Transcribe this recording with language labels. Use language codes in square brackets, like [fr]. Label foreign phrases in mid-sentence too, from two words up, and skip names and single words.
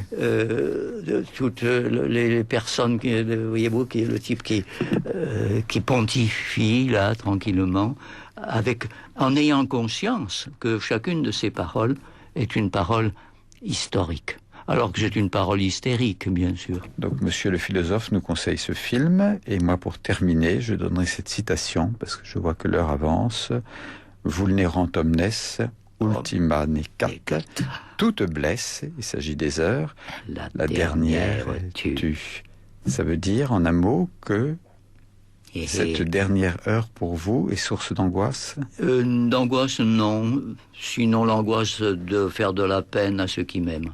[fr] Toutes les personnes, voyez-vous, qui est le type qui pontifie là tranquillement, en ayant conscience que chacune de ces paroles est une parole historique. Alors que c'est une parole hystérique, bien sûr. Donc, monsieur le philosophe nous conseille ce film. Et moi, pour terminer, je donnerai cette citation, parce que je vois que l'heure avance. [la] Vulnerant omnes, ultima necat, [fr] toute blesse, il s'agit des heures, la dernière tue. Ça veut dire, en un mot, que cette dernière heure pour vous est source d'angoisse? D'angoisse, non. Sinon, l'angoisse de faire de la peine à ceux qui m'aiment.